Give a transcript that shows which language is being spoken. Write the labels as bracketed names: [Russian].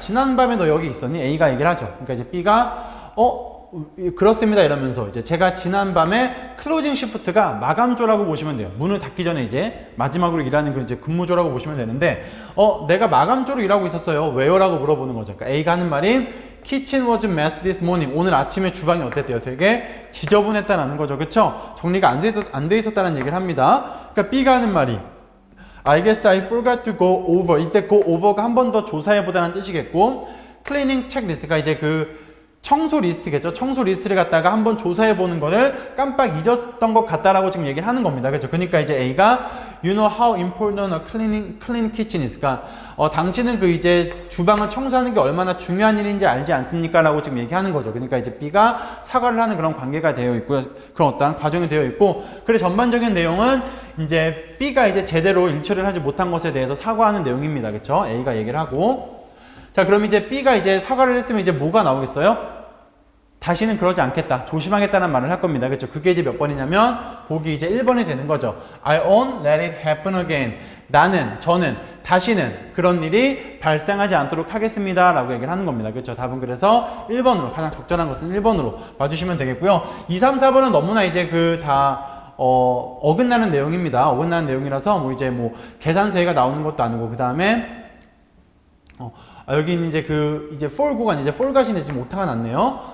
[Korean] 지난밤에 너 여기 있었니? A가 얘기를 하죠. 그러니까 이제 B가, 그렇습니다. 이러면서 이제 제가 지난밤에 클로징 시프트가 마감조라고 보시면 돼요. 문을 닫기 전에 이제 마지막으로 일하는 그런 이제 근무조라고 보시면 되는데, 내가 마감조로 일하고 있었어요. 왜요? 라고 물어보는 거죠. [English] 그러니까 A가 하는 말인 kitchen was a mess this morning. [Korean] 오늘 아침에 주방이 어땠대요? 되게 지저분했다는 거죠. 그쵸? 정리가 안 돼 있었다는 얘기를 합니다. [English] 그러니까 B가 하는 말이 I guess I forgot to go over. [Korean] 이때 go over가 한 번 더 조사해보다는 뜻이겠고, cleaning checklist가 이제 그 청소 리스트겠죠. 청소 리스트를 갖다가 한번 조사해 보는 거를 깜빡 잊었던 것 같다라고 지금 얘기를 하는 겁니다. 그렇죠? [English] 그러니까 이제 A가 You know how important a clean kitchen is. [Korean] 그러니까 당신은 그 이제 주방을 청소하는 게 얼마나 중요한 일인지 알지 않습니까? 라고 지금 얘기하는 거죠. 그러니까 이제 B가 사과를 하는 그런 관계가 되어 있고요. 그런 어떠한 과정이 되어 있고, 그래 전반적인 내용은 이제 B가 이제 제대로 일처리를 하지 못한 것에 대해서 사과하는 내용입니다. 그렇죠? A가 얘기를 하고, 자, 그럼 이제 B가 이제 사과를 했으면 이제 뭐가 나오겠어요? 다시는 그러지 않겠다, 조심하겠다는 말을 할 겁니다. 그렇죠? 그게 이제 몇 번이냐면 보기 이제 1번이 되는 거죠. [English] I won't let it happen again. [Korean] 저는 다시는 그런 일이 발생하지 않도록 하겠습니다. 라고 얘기를 하는 겁니다. 그렇죠? 답은 그래서 1번으로, 가장 적절한 것은 1번으로 봐주시면 되겠고요. 2, 3, 4번은 너무나 이제 어긋나는 내용입니다. 어긋나는 내용이라서 뭐 이제 뭐 계산서에가 나오는 것도 아니고, 그 다음에 여기 있는 이제 for 구간, 이제 for 가시는 지금 오타가 났네요.